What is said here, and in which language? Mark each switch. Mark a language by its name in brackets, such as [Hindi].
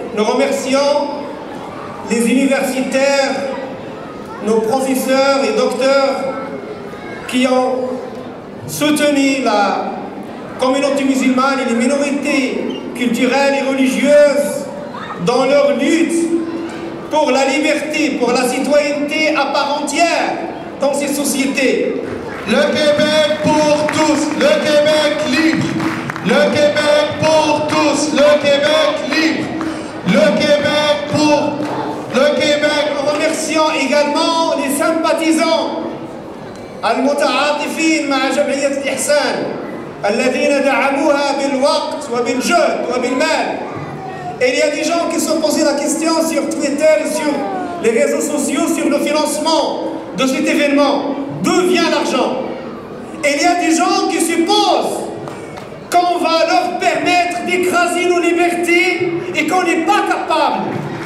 [French] Nous remercions les universitaires, nos professeurs et docteurs qui ont soutenu la communauté musulmane et les minorités culturelles et religieuses dans leur lutte pour la liberté, pour la citoyenneté à part entière dans ces sociétés. Le Québec pour tous, le Québec libre. Le Québec pour tous, le Québec libre. Le Québec pour le Québec. Nous remercions également les sympathisants [Arabic] المتعاطفين مع جمعية الإحسان الذين دعموها بالوقت وبالجهد وبالمال. [French] Et il y a des gens qui se sont posé la question sur Twitter et sur les réseaux sociaux sur le financement de cet événement. D'où vient l'argent? Et il y a des gens qui supposent qu'on va leur permettre d'écraser nos libertés et qu'on n'est pas capable.